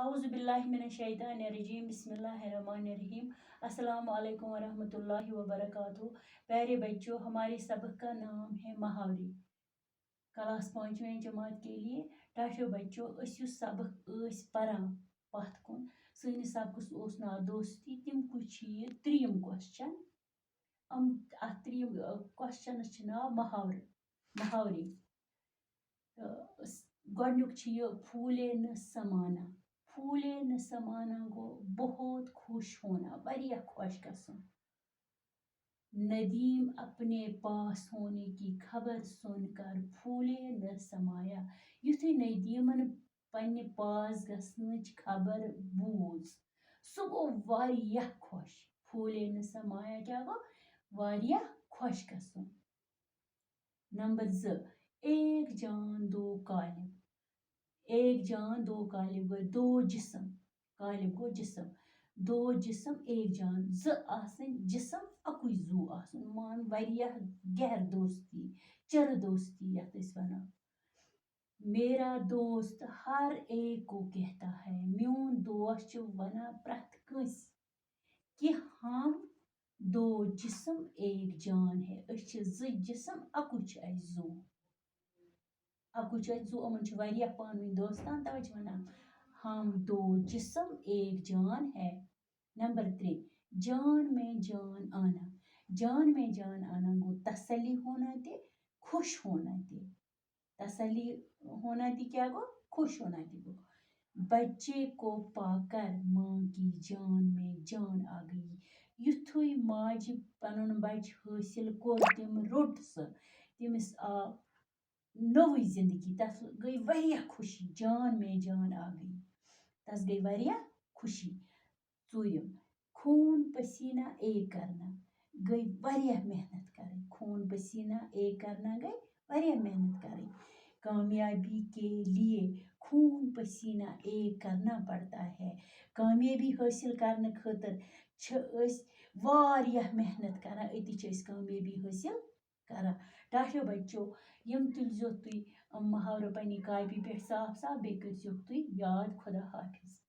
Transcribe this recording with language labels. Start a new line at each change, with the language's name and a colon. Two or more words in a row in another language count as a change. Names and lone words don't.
Arabic: اعوذ باللہ من الشیطان الرجیم بسم اللہ الرحمن الرحیم السلام علیکم ورحمۃ اللہ وبرکاتہ۔
Urdu: پیارے بچوں، ہمارے سبق کا نام ہے محاورے۔ کلاس 5ویں جماعت کے لیے
Kashmiri: ٹاٹھو بچوں اس سبق پران پتھ کن سنس سبقس اوس ناو دوستی تم کچھ یہ تریم کوسچن ات تریم کوسچنس چھ ناو محاورے گۄڈنیُک چھ یہ
Urdu: پھولے نہ سمانا۔ پھولے نہ سمانا گو بہت خوش ہونا،
Kashmiri: واریاہ خوش گژھُن۔
Urdu: ندیم اپنے پاس ہونے کی خبر سن کر پھولے نہ سمایا۔
Kashmiri: یُتھُے ندیمن پننہِ پاس گژھنٕچ خبر بوٗز سُہ گوٚو واریاہ خوش۔
Urdu: پھولے نہ سمایا
Kashmiri: کیا گوٚو؟ واریاہ خوش گژھُن۔
Urdu: نمبر 2، ایک جان دو قالب۔ ایک جان دو قالب
Kashmiri: گوٚو
Urdu: دو جسم،
Kashmiri: قالب گوٚو جسم،
Urdu: دو جسم ایک جان
Kashmiri: آسٕنۍ جسم اکُے زو آسُن، مان واریاہ گہر دوستی، چِرٕ دوستی یتھ أسۍ وَنو۔
Urdu: میرا دوست ہر ایک کو کہتا ہے،
Kashmiri: میون دوست چھُ وَنان پرٛٮ۪تھ کٲنٛسہِ کہ
Urdu: ہم دو جسم ایک جان ہے،
Kashmiri: أسۍ چھِ زٕ جسم اکُے چھُ اَسہِ زو، اکُے چھُ اَسہِ زو، یِمن چھُ واریاہ پانہٕ ؤنۍ دوستان توے چھِ وَنان
Urdu: ہم دو جسم ایک جان ہے۔ نمبر 3، جان میں جان آنا۔ جان میں جان آنا گو تسلی ہونا تہِ خوش ہونا تہِ۔ تسلی ہونا
Kashmiri: تہِ کیا گو؟
Urdu: خوش ہونا
Kashmiri: تہِ گو۔
Urdu: بچے کو پا کر ماں کی جان میں جان آ گئی۔
Kashmiri: یُتھُے ماجہِ پنُن بچہِ حٲصِل کوٚر تِم روٚٹ سُہ، تٔمِس آو نوٚوٕے زندگی، تس گٔے واریاہ خوشی،
Urdu: جان میں جان آ گئی،
Kashmiri: تس گٔے واریاہ خوشی۔
Urdu: 4، خون پسینہ ایک کرنا،
Kashmiri: گٔے واریاہ محنت کرٕنۍ،
Urdu: خون پسینہ ایک کرنا
Kashmiri: گٔے واریاہ محنت کرٕنۍ۔
Urdu: کامیابی کے لیے خون پسینہ ایک کرنا پڑتا ہے۔
Kashmiri: کامیابی حٲصِل کرنہٕ خٲطرٕ چھِ أسۍ واریاہ محنت کران، أتی چھِ أسۍ کامیابی حٲصِل کران۔ ٹاٹھو بچو یم تُلزیٚو تُہۍ محاورٕ پننہِ کاپی پٮ۪ٹھ صاف صاف، بیٚیہِ کٔرزیٚوکھ تُہۍ یاد۔
Urdu: خدا حافظ۔